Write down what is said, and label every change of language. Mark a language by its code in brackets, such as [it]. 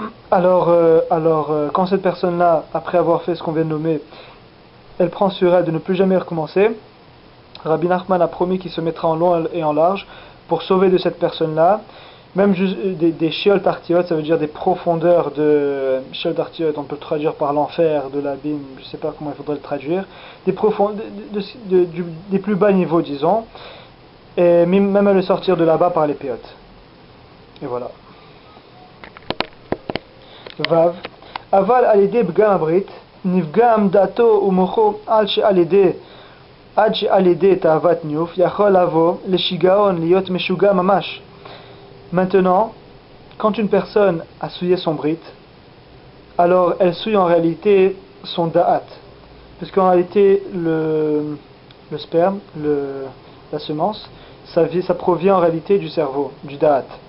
[fr] Alors, quand cette personne-là, après avoir fait ce qu'on vient de nommer, elle prend sur elle de ne plus jamais recommencer, Rabbi Nachman a promis qu'il se mettra en long et en large pour sauver de cette personne-là, même juste des Sheol Tartiot, ça veut dire des profondeurs de Sheol Tartiot, on peut le traduire par l'enfer, de l'abîme, je ne sais pas comment il faudrait le traduire, des plus bas niveaux, disons, et même à le sortir de là-bas par les péotes. Et voilà. [he] Vav. Aval alidé b'gam abrit, nivgam dato umocho al she'alidé עד שעל ידי תאוות ניוף יכול לבוא לשיגעון להיות משוגע ממש. [fr] Maintenant, quand une personne a souillé son brit, alors elle souille en réalité son da'at, puisqu'en réalité le sperme, la semence, ça provient en réalité du cerveau, du da'at.